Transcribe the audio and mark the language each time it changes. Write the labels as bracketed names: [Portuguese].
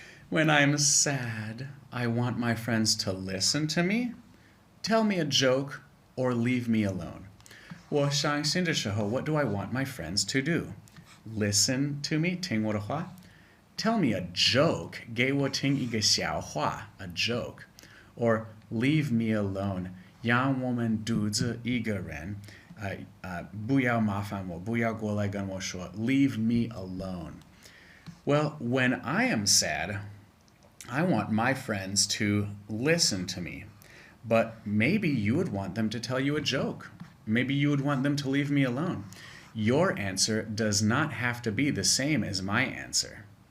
[English] When I'm sad, I want my friends to listen to me, tell me a joke, or leave me alone. [Chinese] 我伤心的时候, [English] what do I want my friends to do? Listen to me, [Chinese] 听我的话. [English] Tell me a joke, [Chinese] 给我听一个笑话, [English] a joke. Or leave me alone, [Chinese] 让我们独自一个人, 不要麻烦我, 不要过来跟我说, [English] leave me alone. Well, when I am sad, I want my friends to listen to me. But maybe you would want them to tell you a joke. Maybe you would want them to leave me alone. Your answer does not have to be the same as my answer.